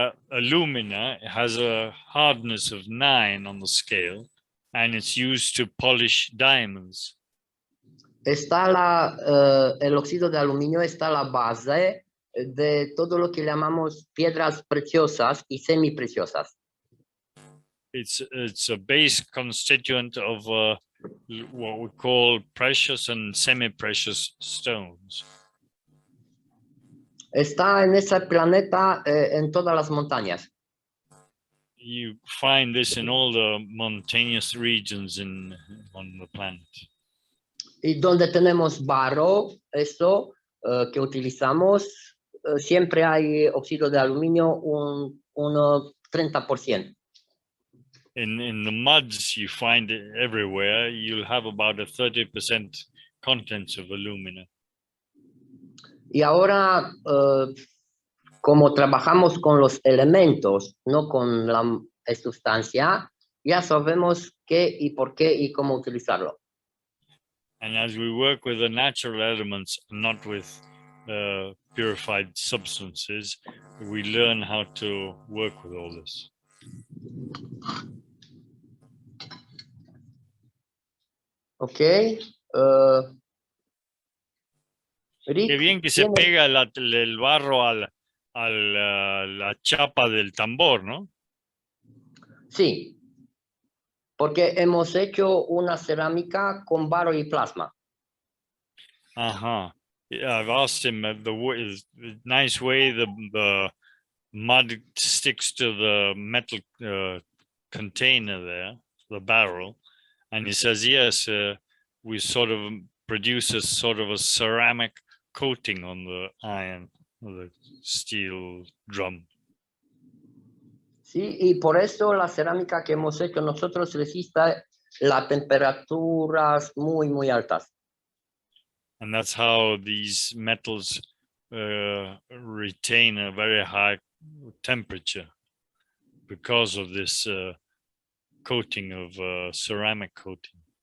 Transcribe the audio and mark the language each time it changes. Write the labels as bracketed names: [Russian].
[English] Alumina has a hardness of 9 on the scale, and it's used to polish diamonds. [Spanish] El óxido de aluminio está a la base de todo lo que llamamos piedras preciosas y semipreciosas. [English] It's a base constituent of what we call precious and semi-precious stones. [Spanish] Está en ese planeta en todas las montañas. [English] You find this in all the mountainous regions on the planet. [Spanish] Y donde tenemos barro, eso que utilizamos, siempre hay óxido de aluminio un 30%. [English] In the muds you find it everywhere, you'll have about a 30% contents of alumina. [Spanish] Y ahora, como trabajamos con los elementos, no con la sustancia, ya sabemos qué y por qué y cómo utilizarlo. [English] And as we work with the natural elements, not with purified substances, we learn how to work with all this. Okay. [Spanish] Rick, Qué bien que se pega el barro a la chapa del tambor, ¿no? Sí, porque hemos hecho una cerámica con barro y plasma. Ajá. [English] I've asked him the nice way the mud sticks to the metal container there, the barrel, and he says yes. We sort of produce a sort of a ceramic coating on the iron, or the steel drum. [Spanish] Sí, y por eso la cerámica que hemos hecho nosotros resiste las temperaturas muy, muy altas. [English] And that's how these metals retain a very high temperature because of this coating of ceramic coating.